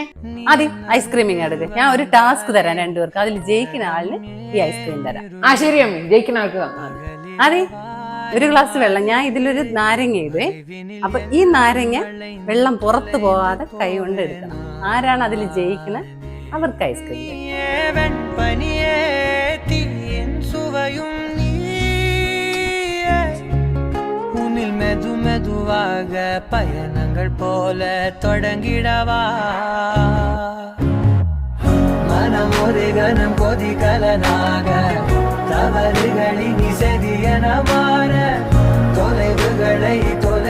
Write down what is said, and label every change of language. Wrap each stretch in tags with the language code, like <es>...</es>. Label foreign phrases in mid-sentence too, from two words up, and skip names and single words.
<ml>ആദ്യം ഐസ്ക്രീമിങ് എടുക്ക്. ഞാൻ ഒരു ടാസ്ക് തരാം രണ്ടുപേർക്ക്. അതിൽ ജയിക്കുന്ന ആളിന് ഈ ഐസ്ക്രീം തരാം. ശരി അമ്മ, ജയിക്കുന്ന ആൾക്ക് തന്നാൽ അതെ. ഒരു ഗ്ലാസ് വെള്ളം, ഞാൻ ഇതിലൊരു നാരങ്ങ ഇടുവേ. അപ്പൊ ഈ നാരങ്ങ വെള്ളം പുറത്തു പോകാതെ കൈ കൊണ്ട് എടുക്കണം. ആരാണ് അതിൽ ജയിക്കുന്നത് അവർക്ക് ഐസ്ക്രീം.</ml> <ta>மெதுவாக பயணங்கள் போல தொடங்கிடவா மனம் ஒரு கணம் கொதிகலனாக தவறுகளின் இசதியன மாற தொலைவுகளை</ta>